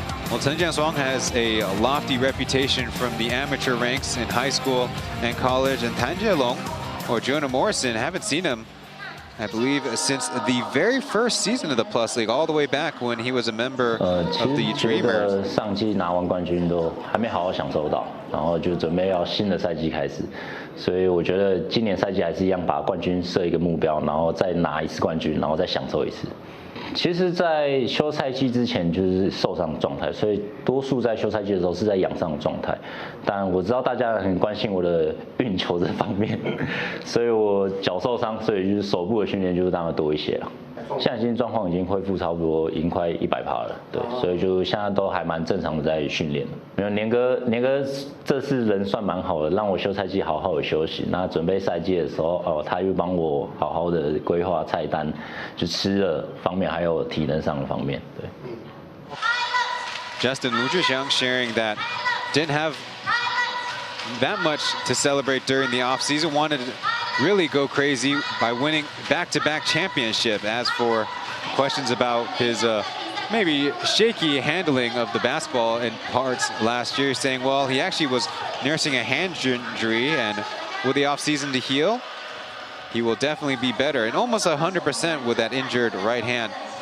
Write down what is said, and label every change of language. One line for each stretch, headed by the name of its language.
English: Well, Chen Jianshuang has a lofty reputation from the amateur ranks in high school and college, and Tan Jielong, or Jonah Morrison, haven't seen him, I believe, since the very first season of the Plus League, all the way back when he was a member of the Dreamers.
Chinese: 上季拿完冠军都还没好好享受到，然后就准备要新的赛季开始，所以我觉得今年赛季还是一样把冠军设一个目标，然后再拿一次冠军，然后再享受一次。其实，在休赛季之前就是受伤的状态，所以多数在休赛季的时候是在养伤的状态。但我知道大家很关心我的运球这方面，所以我脚受伤，所以就是手部的训练就是当然多一些了。现在已经状况已经恢复差不多，已经快100%了，对，所以就现在都还蛮正常的在训练。没有年哥这次人算蛮好的，让我休赛季好好的休息。那准备赛季的时候，他又帮我好好的规划菜单，就吃的方面还有体能上的方面，对。
English: Justin Lu Zhixiang sharing that didn't have that much to celebrate during the offseason, wanted to really go crazy by winning back-to-back championship. As for questions about his maybe shaky handling of the basketball in parts last year, saying, well, he actually was nursing a hand injury, and with the offseason to heal, he will definitely be better, and almost 100% with that injured right hand.